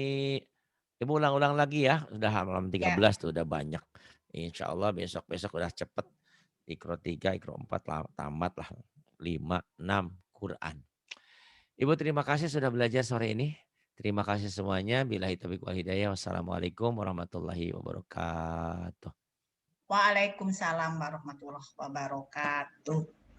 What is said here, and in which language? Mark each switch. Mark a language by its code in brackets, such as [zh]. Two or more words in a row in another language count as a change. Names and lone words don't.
[id] Ibu ulang-ulang lagi ya. Sudah halaman Ya. 13 tuh udah banyak. [ar] إن شاء الله [id] besok-besok udah cepet. Iqra 3, Iqra 4 lah, tamat lah. 5, 6 Quran. Ibu terima kasih sudah belajar sore ini. Terima kasih semuanya. [ar] بالله التوفيق والهداية. والسلام عليكم ورحمة الله وبركاته. وعليكم السلام ورحمة الله وبركاته.